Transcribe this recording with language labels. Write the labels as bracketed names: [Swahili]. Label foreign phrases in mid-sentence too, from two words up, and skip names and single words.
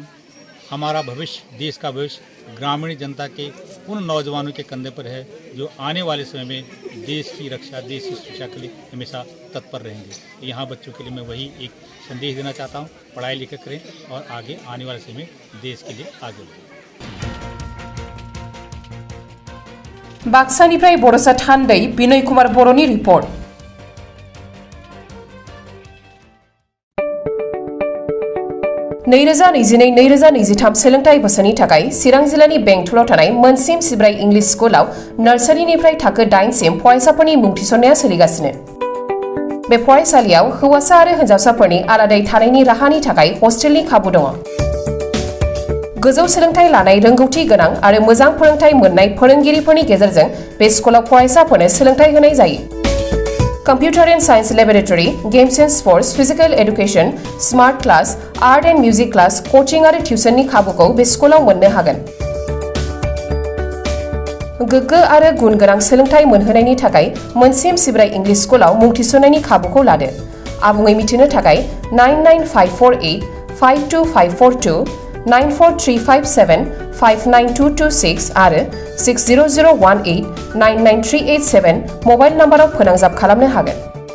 [Hindi] हमारा भविष्य, देश का भविष्य ग्रामीण जनता के उन नौजवानों के कंधे पर है जो आने वाले समय में देश की रक्षा, देश की सुरक्षा के लिए हमेशा तत्पर रहेंगे। यहाँ बच्चों के लिए मैं वही एक संदेश देना चाहता हूँ, पढ़ाई लिखाई करें और आगे आने वाले समय में देश के लिए आगे बढ़ें। [Bodo] बाक्सानिफ्राय बड'सा थान्दै बिनय कुमार बर'नि रिपर्ट। नैरोजा 2022-2023 सोलोंथाइ बोसोरनि थाखाय चिरां जिल्लानि बेंटलाव थानाय मोनसिम सिब्राइ इंलिश स्कुलाव नार्सारिनिफ्राय थाखो 8 सिम फरायसाफोरनि मुं थिसननाया सोलिगासिनो। बे फरायसालियाव हौवासा आरो हिन्जावसाफोरनि आलादायै थानायनि राहानि थाखाय हस्टेलनि खाबु दङ। गोजौ सोलोंथाइ लानाय रोंगौथि गोनां आरो मोजां फोरोंथाइ मोननाय फोरोंगिरिफोरनि गेजेरजों बे स्कुलाव फरायसाफोरनो सोलोंथाइ होनाय जायो। [English] Computer and Science Laboratory, Games and Sports, Physical Education, Smart Class, Art and Music Class, Coaching [Bodo] आरो टिउसननि खाबुखौ बे स्कुलाव मोननो हागोन। गोग्गो आरो गुन गोनां सोलोंथाइ मोनहोनायनि थाखाय मोनसिम सिब्राइ इंलिश स्कुलाव मुं थिसननायनि खाबुखौ लादो। आबुङै मिथिनो थाखाय 99548 52542, 94357 59226 आरो 60018 99387 मबाइल नाम्बाराव फोनांजाब खालामनो हागोन।